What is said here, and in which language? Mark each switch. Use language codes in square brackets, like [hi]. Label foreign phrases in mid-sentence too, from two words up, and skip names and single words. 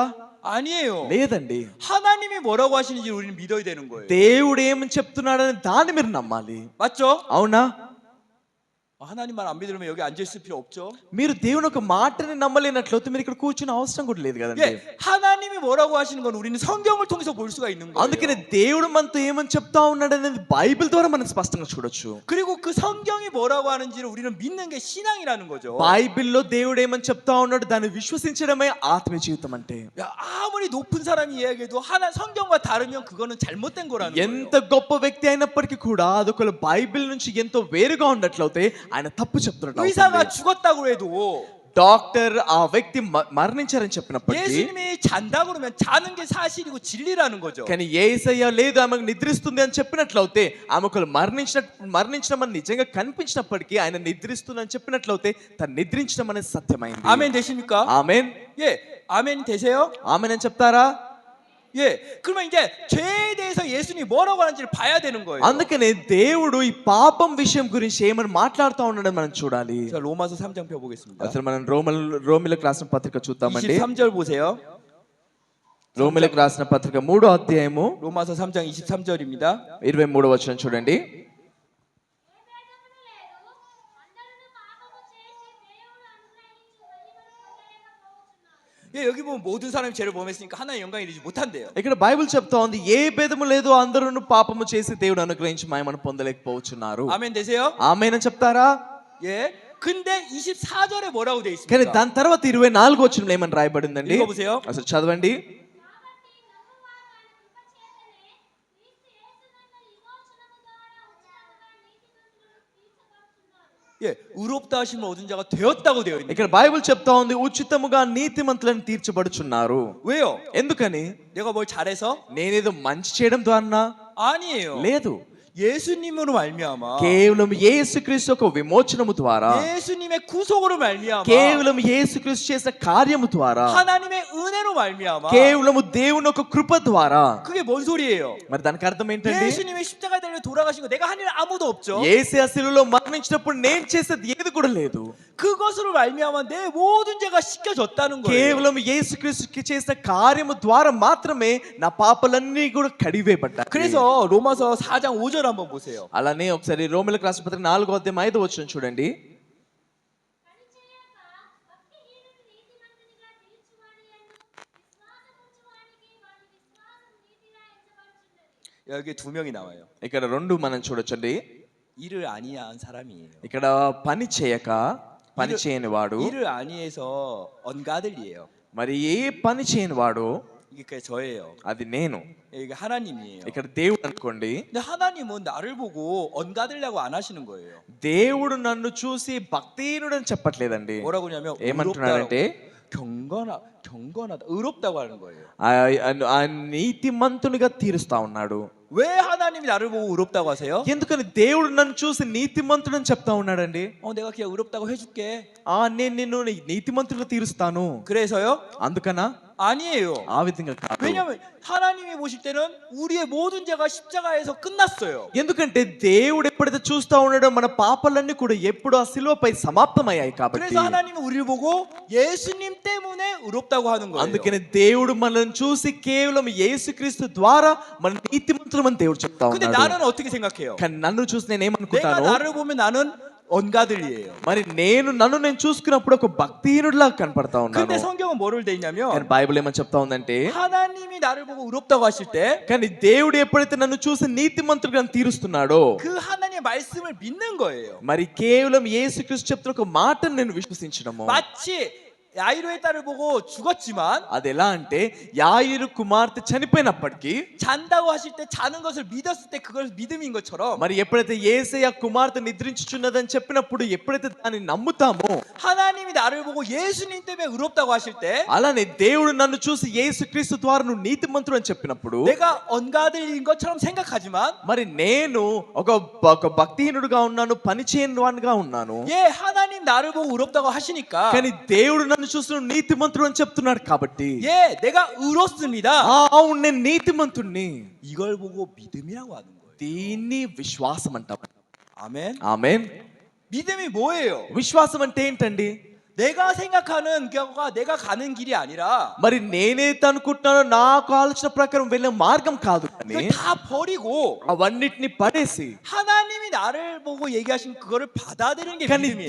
[ko] 아니에요. [te] లేదండి. [ko] 하나님이 뭐라고 하시는지 우리는 믿어야 되는 거예요. [te] దేవుడు ఏమని చెప్తున్నాడని దాన్ని మీరు నమ్మాలి. [ko] 맞죠? [te] అవునా? [ko] 하나님 말 안 믿으면 여기 앉아 있을 필요 없죠. [te] మీరు దేవుని ఒక మాటని నమ్మలేనట్లయితే మీరు ఇక్కడ కూర్చునే అవసరం కూడా లేదు కదండి. [ko] 예, 하나님이 뭐라고 하시는 건 우리는 성경을 통해서 볼 수가 있는 거예요. [te] అందుకనే దేవుడు మనతో ఏమని చెప్తా ఉన్నాడు అనేది బైబిల్ ద్వారా మనం స్పష్టంగా చూడొచ్చు. [ko] 그리고 그 성경이 뭐라고 하는지를 우리는 믿는 게 신앙이라는 거죠. [te] బైబిల్లో దేవుడు ఏమని చెప్తా ఉన్నాడు దాన్ని విశ్వసించడమే ఆత్మీయ జీవితం అంటే. [ko] 야, 아무리 높은 사람이 이야기해도 하나 성경과 다르면 그거는 잘못된 거라는 [te] ఎంత [ko] 거예요. [te] గొప్ప వ్యక్తి అయినప్పటికీ కూడా అదొక బైబిల్ నుంచి ఎంతో వేరుగా ఉన్నట్లయితే ఆయన తప్పు చెప్తున్నట్టు [ko] 의사가 [te] అవుతుంది. [ko] 죽었다고 해도 [te] డాక్టర్ ఆ వ్యక్తి మరణించారని చెప్పినప్పటికీ [ko] 예수님이 잔다 그러면 자는 게 사실이고 진리라는 거죠. [te] కానీ యేసయ్య లేదు ఆమెకు నిద్రిస్తుంది అని చెప్పినట్లయితే ఆమెకు మరణించడం అని నిజంగా కనిపించినప్పటికీ ఆయన నిద్రిస్తుంది అని చెప్పినట్లయితే తను నిద్రించడం అనేది సత్యమైంది. [ko] 아멘 되십니까? [te] ఆమేన్. [ko] 예, 아멘 되세요? [te] ఆమేన్ అని చెప్తారా? [ko] 예, 그러면 이제 죄에 대해서 예수님이 뭐라고 하는지를 봐야 되는 거예요. [te] అందుకనే దేవుడు ఈ పాపం విషయం గురించి ఏమని మాట్లాడుతూ ఉన్నాడని మనం చూడాలి. [ko] 자, 로마서 3장 펴보겠습니다. [te] అసలు మనం రోమిలకు రాసిన పత్రిక చూద్దామండి. [ko] 23절 보세요. [te] రోమిలకు రాసిన పత్రిక 3వ అధ్యాయము [ko] 로마서 3장 23절입니다. [te] 23వ వచనం చూడండి. [ko] 예, 여기 보면 모든 사람이 죄를 범했으니까 하나님 영광이 되지 못한대요. [te] ఇక్కడ బైబిల్ చెప్తా ఉంది ఏ భేదము లేదు అందరూ పాపము చేసి దేవుడు అనుగ్రహించి మహిమను పొందలేకపోతున్నారు. [ko] 아멘 되세요? [te] ఆమేన్ అని చెప్తారా? [ko] 예. 근데 24절에 뭐라고 돼 [te] కానీ [ko] 있습니까? [te] దాని తర్వాత 24వ వచనంలో ఏమని రాయబడిందండి? [ko] 읽어보세요. [te] అసలు చదవండి. [ko] 예, 의롭다 하심을 얻은 자가 되었다고 되어 있는. [te] ఇక్కడ బైబిల్ చెప్తా ఉంది ఉచితముగా నీతిమంతులను తీర్చబడుచున్నారు. [ko] 왜요? [te] ఎందుకని? [ko] 내가 뭘 잘해서? [te] నేనేదో మంచి చేయడం ద్వారా [ko] 아니에요. [te] లేదు. [ko] 예수님으로 말미암아. [te] కేవలం యేసుక్రీస్తు యొక్క విమోచనము ద్వారా, [ko] 예수님의 구속으로 말미암아. [te] కేవలం యేసుక్రీస్తు చేసిన కార్యము ద్వారా, [ko] 하나님의 은혜로 말미암아. [te] కేవలము దేవుని యొక్క కృప ద్వారా. [ko] 그게 뭔 소리예요? [te] మరి దానికి అర్థం ఏంటండి? [ko] 예수님의 십자가에 달려 돌아가신 거 내가 한 일 아무도 없죠. [te] యేసయ్య శిలువలో మరణించినప్పుడు నేను చేసేది ఏది కూడా లేదు. [ko] 그것으로 말미암아 내 모든 죄가 씻겨졌다는 거예요. [te] కేవలం యేసుక్రీస్తుకి చేసిన కార్యము ద్వారా మాత్రమే నా పాపాలన్నీ కూడా కడివేయబడ్డాయి. [ko] 그래서 로마서 4장 5절 한번 보세요. [te] అలానే ఒకసారి రోమిలకు రాసిన పత్రిక 4వ అధ్యాయం 5వ వచనం చూడండి. [ko] 여기 두 명이 나와요. [te] ఇక్కడ రెండు మనం చూడొచ్చండి. [ko] 일을 아니한 사람이에요. [te] ఇక్కడ పని చేయక పని చేయని వాడు, [ko] 일을 아니해서 언가들이에요. [te] మరి ఏ పని చేయని వాడు [ko] 이게 그게 저예요. [te] అది నేను. [ko] 이게 하나님이에요. [te] ఇక్కడ దేవుడు అనుకోండి. [ko] 근데 하나님은 나를 보고 언가들려고 안 하시는 거예요. [te] దేవుడు నన్ను చూసి భక్తిహీనుడని చెప్పట్లేదండి. [ko] 뭐라고 하냐면 [te] ఏమంటున్నాడంటే [ko] 경건하다 의롭다고 하는 거예요. [te] ఆ నీతిమంతునిగా తీరుస్తా ఉన్నాడు. [ko] 왜 하나님이 나를 보고 의롭다고 하세요? [te] ఎందుకని దేవుడు నన్ను చూసి నీతిమంతుడని చెప్తా ఉన్నాడండి. [ko] 내가 그냥 의롭다고 해줄게. [te] నేను నిన్ను నీతిమంతుడిగా తీరుస్తాను. [ko] 그래서요? [te] అందుకనా? [ko] 아니에요. [te] ఆ విధంగా కాదు. [ko] 왜냐면 하나님이 보실 때는 우리의 모든 죄가 십자가에서 끝났어요. [te] ఎందుకంటే దేవుడు ఎప్పుడైతే చూస్తా ఉన్నాడో మన పాపాలన్నీ కూడా ఎప్పుడు ఆ శిలువపై సమాప్తమయ్యాయి కాబట్టి. [ko] 그래서 하나님은 우리를 보고 예수님 때문에 의롭다고 하는 거예요. [te] అందుకని దేవుడు మనల్ని చూసి కేవలం యేసుక్రీస్తు ద్వారా మన నీతిమంతులమని దేవుడు చెప్తా [ko] 근데 [te] ఉన్నాడు. [ko] 나는 어떻게 생각해요? [te] కానీ నన్ను చూసి నేను [ko] 내가 [te] ఏమనుకుంటాను? [ko] 나를 보면 나는 언가들이에요. [te] మరి నన్ను చూసుకున్నప్పుడు ఒక భక్తిహీనుడిలా కనపడతా ఉన్నాను. [ko] 근데 성경은 뭐를 돼 있냐면 [te] కానీ బైబిల్ ఏమని చెప్తా ఉందంటే, [ko] 하나님이 나를 보고 의롭다고 하실 때 그 [te] కానీ దేవుడు ఎప్పుడైతే నన్ను చూసి నీతిమంతుడిగా తీరుస్తున్నాడో [ko] 하나님의 말씀을 믿는 거예요. [te] మరి కేవలం యేసుక్రీస్తు చెప్తున్న ఒక మాటను నేను విశ్వసించడము. [ko] 마치 야이로의 딸을 보고 죽었지만 [te] అది ఎలా అంటే యాయిరు కుమార్తె చనిపోయినప్పటికీ [ko] 잔다고 하실 때 자는 것을 믿었을 때 그걸 믿음인 것처럼 [te] మరి ఎప్పుడైతే యేసయ్య కుమార్తె నిద్రించుచున్నదని చెప్పినప్పుడు ఎప్పుడైతే దాన్ని నమ్ముతామో [ko] 하나님이 나를 보고 예수님 때문에 의롭다고 하실 때 [te] అలానే దేవుడు నన్ను చూసి యేసుక్రీస్తు ద్వారా నువ్వు నీతిమంతుడు అని చెప్పినప్పుడు [ko] 내가 언가들인 것처럼 생각하지만 [te] మరి నేను ఒక భక్తిహీనుడుగా ఉన్నాను, పని చేయని వాడిగా ఉన్నాను. [ko] 예, 하나님 나를 보고 의롭다고 하시니까 [te] కానీ దేవుడు నన్ను చూసి నువ్వు నీతిమంతుడు అని చెప్తున్నాడు కాబట్టి [ko] 예, 내가 의롭습니다. [te] అవును నేను నీతిమంతుడిని. [ko] 이걸 보고 믿음이라고 하는 거예요. [te] దీన్ని విశ్వాసం అంటాం. [ko] 아멘. [te] ఆమేన్. [ko] 믿음이 뭐예요? [te] విశ్వాసం అంటే ఏంటండి? [ko] 내가 생각하는 거가 내가 가는 길이 아니라 [te] మరి నేనైతే అనుకుంటున్నానో నాకు ఆలోచన ప్రకారం వెళ్ళే మార్గం కాదు, కానీ [ko] 그걸 다 버리고 [te] అవన్నిటిని పడేసి [ko] 하나님이 나를 보고 얘기하신 그거를 받아들이는 게 [te] కానీ [ko] 믿음이에요.